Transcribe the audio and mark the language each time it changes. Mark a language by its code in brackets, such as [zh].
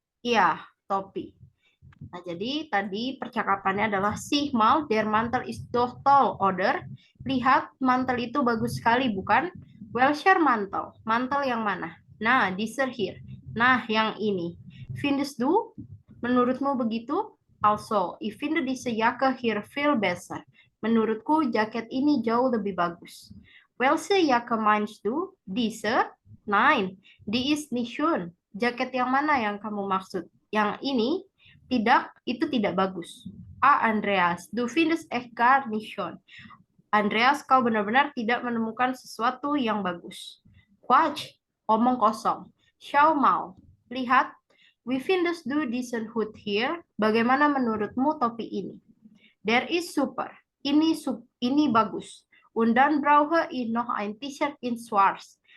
[id] Iya, topi. Nah, jadi tadi percakapannya adalah [de] sieh mal, der Mantel ist doch toll, oder? [id] Lihat, mantel itu bagus sekali, bukan? [de] Welcher Mantel? [id] Mantel yang mana? [de] Nah, dieser hier. [id] Nah, yang ini. [de] Findest du? [id] Menurutmu begitu? [de] Also, ich finde diese Jacke hier viel besser. [id] Menurutku, jaket ini jauh lebih bagus. [de] Welche Jacke meinst du? Diese? Nein, die ist nicht schön. [id] Jaket yang mana yang kamu maksud? Yang ini? Tidak, itu tidak bagus. [de] Andreas, du findest echt gar nicht schön. [id] Andreas, kau benar-benar tidak menemukan sesuatu yang bagus. [de] Quatsch, [id] omong kosong. [de] Schau mal, [id] lihat. [de] Wie findest du diesen Hut hier? [id] Bagaimana menurutmu topi ini? [de] Der ist super. [id] Ini bagus. [de] Und dann brauche ich noch ein T-shirt in schwarz.